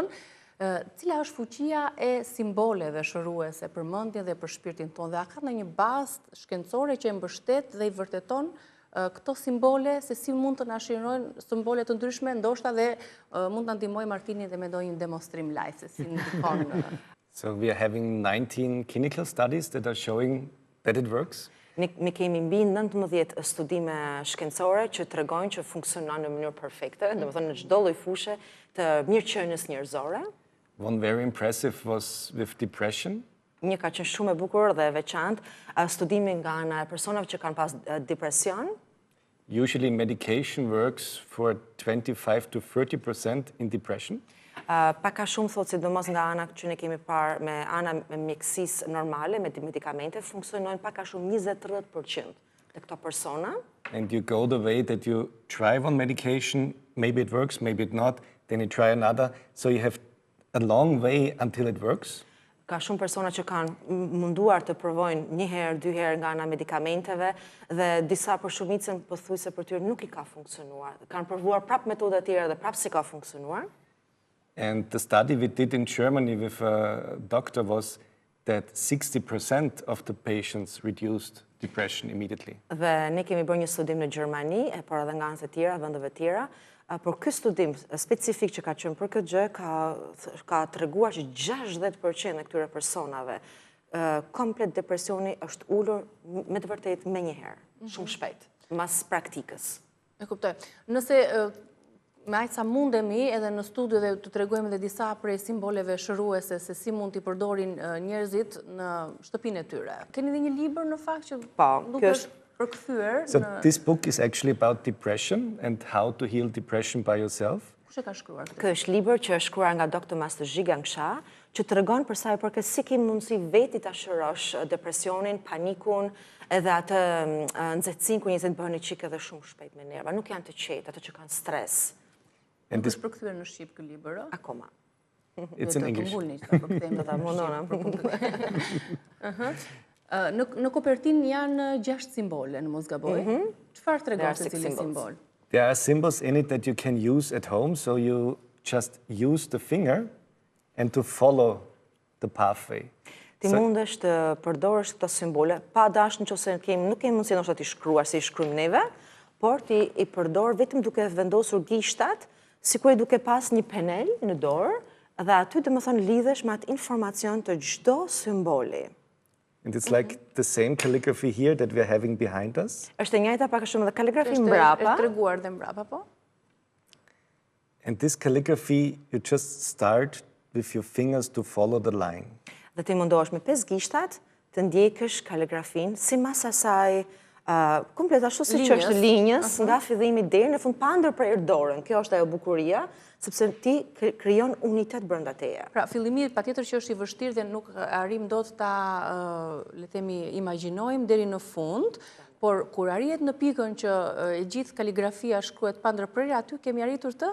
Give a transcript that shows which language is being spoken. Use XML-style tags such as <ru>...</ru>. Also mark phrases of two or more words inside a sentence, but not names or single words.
<sq>Cila është fuqia e simboleve shëruese për mendjen dhe për shpirtin tonë dhe a ka ndonjë bazë shkencore që e mbështet dhe i vërteton këto simbole, se si mund të na shirojnë simbole të ndryshme, ndoshta dhe mund të ndihmoj Martini dhe me ndonjë demonstrim live, se si ndikon.</sq> <en>So we are having 19 clinical studies that are showing that it works.</en> <sq>Ne kemi mbi 19 studime shkencore që tregojnë që funksionon në mënyrë perfekte, domethënë në çdo lloj fushe të mirëqenies njerëzore.</sq> <en>One very impressive was with depression.</en> <sq>Një ka qenë shumë e bukur dhe e veçantë, studimi nga ana e personave që kanë pas depresion.</sq> <en>Usually medication works for 25 to 30% in depression.</en> <sq>Pak a shumë thotë sidomos nga ana që ne kemi parë me ana me mjekësisë normale, me medikamente, funksionojnë pak a shumë 20-30% të këto persona.</sq> <en>And you go the way that you try one medication, maybe it works, maybe it not, then you try another. So you have a long way until it works.</en> <sq>Ka shumë persona që kanë munduar të provojnë një herë, dy herë nga ana medikamenteve dhe disa për shumicën pothuajse për tyre nuk I ka funksionuar. Kanë provuar prap metoda të tjera dhe prap si ka funksionuar.</sq> <en>And the study we did in Germany with a doctor was that 60% of the patients reduced depression immediately.</en> <sq>Dhe ne kemi bërë një studim në Gjermani, por edhe nga anët e tjera, vendeve tjera, por ky studim specifik që ka qenë për këtë gjë ka treguar që 60% e këtyre personave komplet depresioni është ulur me të vërtetë menjëherë, shumë shpejt, mas praktikës. E kuptoj. Nëse me aq sa mundemi edhe në studio dhe të tregojmë edhe disa prej simboleve shëruese se si mund t'i përdorin njerëzit në shtëpinë e tyre. Keni dhe një libër në fakt që nuk është përkthyer.</sq> <en>So this book is actually about depression and how to heal depression by yourself.</en> <sq>Kush e ka shkruar këtë? Ky është libër që është shkruar nga Dr. Master Zhigangsha, që tregon për sa i përket si ke mundësi veti ta shërosh depresionin, panikun, edhe atë nxehtësinë ku njerëzit bëhen çik edhe shumë shpejt me nerva, nuk janë të qetë, ato që kanë stres. Nuk është përkthyer në shqip ky libër? Akoma.</sq> <en>It's in English.</en> <sq>Do ta mundona. Në kopertinë janë 6 simbole, në mos gaboj. Çfarë tregon se cili simbol?</sq> <en>There are symbols in it that you can use at home, so you just use the finger and to follow the pathway.</en> <sq>Ti mundesh të përdorësh këto simbole, pa dashur nëse nuk kemi mundësi ndoshta të shkruar si shkruajmë neve, por ti I përdor vetëm duke vendosur gishtat, sikur duke pas një penel në dorë, dhe aty domethënë lidhesh me atë informacion të çdo simboli.</sq> <en>And it's like the same calligraphy here that we're having behind us.</en> <sq>Është e njëjta pak a shumë edhe kaligrafi mbrapa. Është treguar dhe mbrapa, po?</sq> <en>And this calligraphy, you just start with your fingers to follow the line.</en> <sq>Dhe ti mundohesh me 5 gishtat të ndjekësh kaligrafin sipas asaj komplet ashtu siç është linjës nga fillimi deri në fund pa ndërprerë dorën. Kjo është ajo bukuria, sepse ti krijon unitet brenda teje. Pra, fillimi patjetër që është I vështirë dhe nuk arrim dot ta le themi imagjinojmë deri në fund, por kur arrihet në pikën që e gjithë kaligrafia shkruhet pa ndërprerje, aty kemi arritur të</sq>